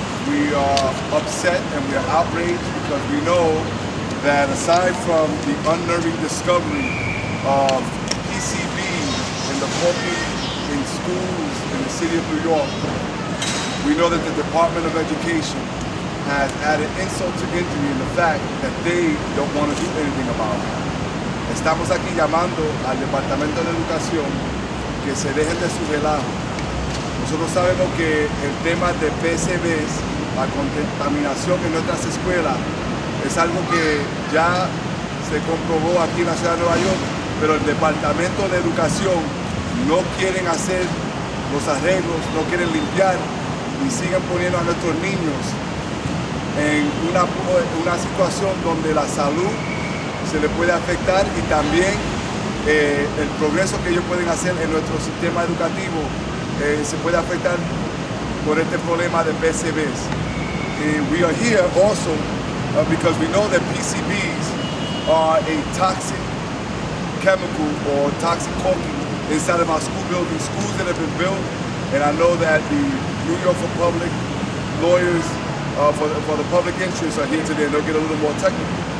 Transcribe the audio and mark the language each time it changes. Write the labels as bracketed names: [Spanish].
[English] We are upset and we are outraged because we know that aside from the unnerving discovery of PCBs in the public, in schools in the city of New York, we know that the Department of Education has added insult to injury in the fact that they don't want to do anything about it. [Spanish] Estamos aquí llamando al Departamento de Educación que se dejen de su relajo. Nosotros sabemos que el tema de PCBs, la contaminación en nuestras escuelas, es algo que ya se comprobó aquí en la ciudad de Nueva York, pero el Departamento de Educación no quieren hacer los arreglos, no quieren limpiar y siguen poniendo a nuestros niños en una situación donde la salud se le puede afectar y también el progreso que ellos pueden hacer en nuestro sistema educativo se puede afectar por este problema de PCBs. [English] We are here also because we know that PCBs are a toxic chemical or toxic caulking inside of our school buildings, schools that have been built, and I know that the New York for Public lawyers for the public interest are here today and they'll get a little more technical.